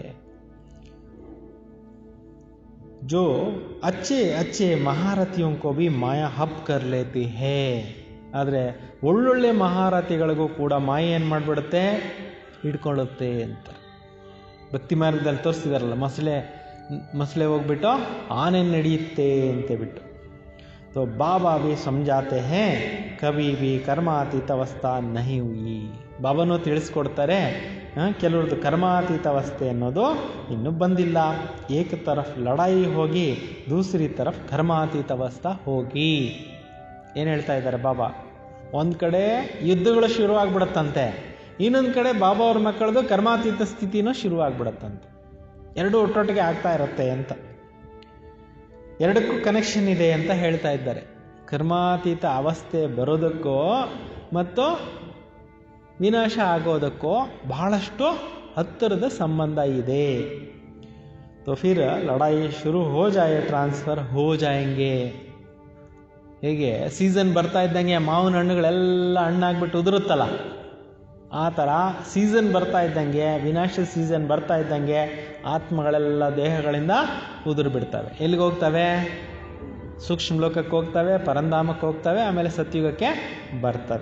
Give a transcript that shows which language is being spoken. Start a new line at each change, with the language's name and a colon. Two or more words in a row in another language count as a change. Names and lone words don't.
Hindi: जो अच्छे अच्छे महारथियों को भी माया हप कर लेती है.
Kannada: ಆದರೆ ಒಳ್ಳೊಳ್ಳೆ ಮಹಾರಥಿಗಳಿಗೂ ಕೂಡ ಮಾಯೆ ಏನು ಮಾಡಿಬಿಡುತ್ತೆ? ಹಿಡ್ಕೊಳ್ಳುತ್ತೆ ಅಂತ ಭಕ್ತಿ ಮಾರ್ಗದಲ್ಲಿ ತೋರಿಸಿದಾರಲ್ಲ, ಮಸಳೆ ಹೋಗ್ಬಿಟ್ಟು ಆನೆ ನಡೆಯುತ್ತೆ ಅಂತ ಬಿಟ್ಟು.
Hindi: तो बाबा भी समझाते हैं कभी भी कर्मातीत ಅವಸ್ಥಾ नहीं हुई.
Kannada: ಬಾಬಾನೂ ತಿಳಿಸ್ಕೊಡ್ತಾರೆ, ಕೆಲವ್ರದ್ದು ಕರ್ಮಾತೀತ ಅವಸ್ಥೆ ಅನ್ನೋದು ಇನ್ನೂ ಬಂದಿಲ್ಲ.
Hindi: एक तरफ़ लड़ाई होगी दूसरी तरफ़ कर्मातीत अवस्था होगी.
Kannada: ಏನು ಹೇಳ್ತಾ ಇದ್ದಾರೆ ಬಾಬಾ? ಒಂದು ಕಡೆ ಯುದ್ಧಗಳು ಶುರುವಾಗ್ಬಿಡತ್ತಂತೆ, ಇನ್ನೊಂದು ಕಡೆ ಬಾಬಾ ಅವ್ರ ಮಕ್ಕಳದು ಕರ್ಮಾತೀತ ಸ್ಥಿತಿನೂ ಶುರುವಾಗ್ಬಿಡತ್ತಂತೆ. ಎರಡೂ ಒಟ್ಟೊಟ್ಟಿಗೆ ಆಗ್ತಾ ಇರುತ್ತೆ ಅಂತ, ಎರಡಕ್ಕೂ ಕನೆಕ್ಷನ್ ಇದೆ ಅಂತ ಹೇಳ್ತಾ ಇದ್ದಾರೆ. ಕರ್ಮಾತೀತ ಅವಸ್ಥೆ ಬರೋದಕ್ಕೂ ಮತ್ತು ವಿನಾಶ ಆಗೋದಕ್ಕೂ ಬಹಳಷ್ಟು ಹತ್ತಿರದ ಸಂಬಂಧ ಇದೆ.
Hindi: तो फिर लड़ाई शुरू हो जाए ट्रांसफ़र हो जाएंगे.
Kannada: ಹೇಗೆ ಸೀಸನ್ ಬರ್ತಾ ಇದ್ದಂಗೆ ಮಾವಿನ ಹಣ್ಣುಗಳೆಲ್ಲ ಹಣ್ಣಾಗ್ಬಿಟ್ಟು ಉದುರುತ್ತಲ್ಲ, ಆ ಥರ ಸೀಸನ್ ಬರ್ತಾ ಇದ್ದಂಗೆ, ವಿನಾಶ ಸೀಸನ್ ಬರ್ತಾ ಇದ್ದಂಗೆ ಆತ್ಮಗಳೆಲ್ಲ ದೇಹಗಳಿಂದ ಉದುರು ಬಿಡ್ತವೆ. ಎಲ್ಲಿಗೆ ಹೋಗ್ತವೆ? ಸೂಕ್ಷ್ಮ ಲೋಕಕ್ಕೆ ಹೋಗ್ತವೆ, ಪರಂಧಾಮಕ್ಕೆ ಹೋಗ್ತವೆ, ಆಮೇಲೆ ಸತ್ಯುಗಕ್ಕೆ ಬರ್ತವೆ.